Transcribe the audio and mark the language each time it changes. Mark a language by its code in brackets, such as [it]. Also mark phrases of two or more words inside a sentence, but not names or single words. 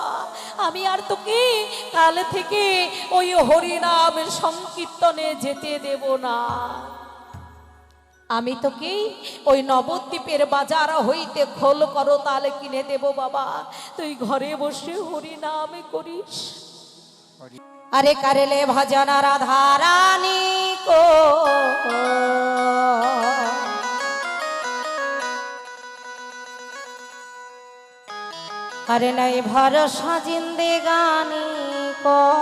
[bn] আমি আর তোকে কাল থেকে ওই হরিনাম সংকীর্তনে যেতে দেব না। আমি তোকে ওই নবদ্বীপের বাজার হইতে খোল করো তাল কিনে দেব বাবা, তুই ঘরে বসে হরিনাম করিস। [hi] अरे करले भजन राधा रानी को, अरे नहीं भरोसा जिंदगानी को,